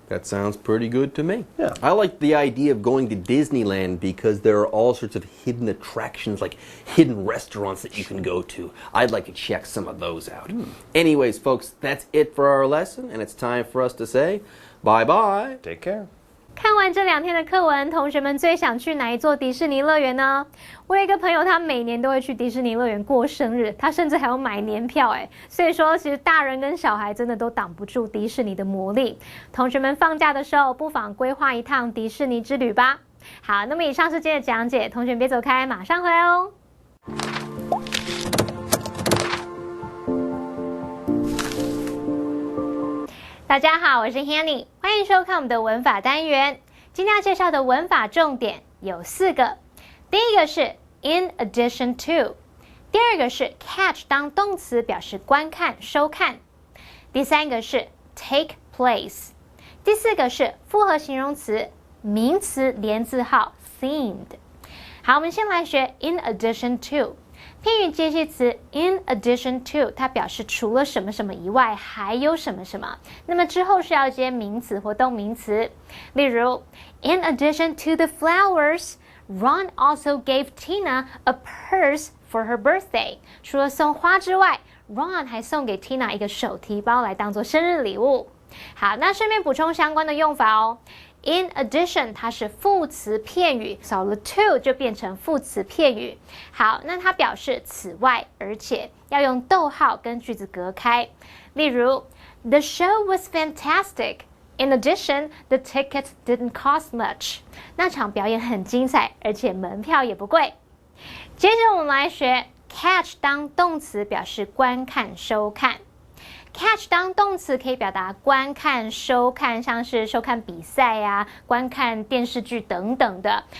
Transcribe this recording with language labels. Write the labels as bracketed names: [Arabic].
[English] That sounds pretty good to me. Yeah. I like the idea of going to Disneyland because there are all sorts of hidden attractions, like hidden restaurants that you can go to. I'd like to check some of those out. Anyways, folks, that's it for our lesson, and it's time for us to say bye-bye. Take care. [Chinese] 看完这2天的课文，同学们最想去哪一座迪士尼乐园呢？我有一个朋友，他每年都会去迪士尼乐园过生日，他甚至还要买年票哎。所以说，其实大人跟小孩真的都挡不住迪士尼的魔力。同学们放假的时候，不妨规划一趟迪士尼之旅吧。好，那么以上是今天的讲解，同学们别走开，马上回来哦。大家好，我是 Hanny， 欢迎收看我们的文法单元。今天要介绍的文法重点有4个。第一个是 in addition to， 第2个是 catch 当动词表示观看、收看，第3个是 take place， 第4个是复合形容词名词连字号 themed。好，我们先来学 in addition to。片语介系词 in addition to， 它表示除了什么什么以外还有什么什么，那么之后是要接名词或动名词。 [English] 例如 in addition to the flowers， Ron also gave Tina a purse for her birthday。 [Chinese] 除了送花之外， Ron 还送给 Tina 一个手提包来当做生日礼物。好，那顺便补充相关的用法哦。In addition， 它是副词片语，少了 to 就变成副词片语。好，那它表示此外，而且要用逗号跟句子隔开。 [English] 例如，The show was fantastic. In addition, the tickets didn't cost much. [Chinese] 那场表演很精彩，而且门票也不贵。接着我们来学 catch 当动词，表示观看、收看。 Catch 当动词可以表达观看、收看，像是收看比赛啊、观看电视剧等等的。